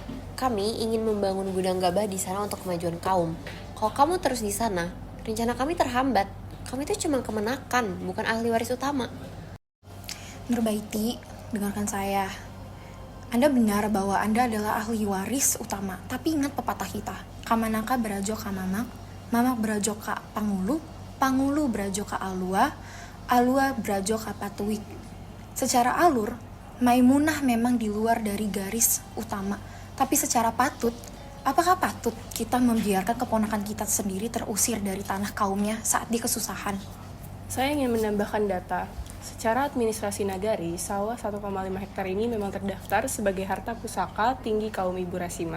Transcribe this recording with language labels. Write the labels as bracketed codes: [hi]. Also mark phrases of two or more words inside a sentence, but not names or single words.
[id] Kami ingin membangun gudang gabah di sana untuk kemajuan kaum. Kalau kamu terus di sana, rencana kami terhambat. Kami itu cuma kemenakan, bukan ahli waris utama. Nurbaiti, dengarkan saya. Anda benar bahwa Anda adalah ahli waris utama, tapi ingat pepatah kita. [min] Kamanaka berajo ka mamak, mamak berajo ka pangulu, pangulu berajo ka alua, alua berajo ka patuik. [id] Secara alur, Maimunah memang di luar dari garis utama, tapi secara patut, apakah patut kita membiarkan keponakan kita sendiri terusir dari tanah kaumnya saat dia kesusahan? Saya ingin menambahkan data. Secara administrasi nagari, sawah 1,5 hektar ini memang terdaftar sebagai harta pusaka tinggi kaum Ibu Rasimah.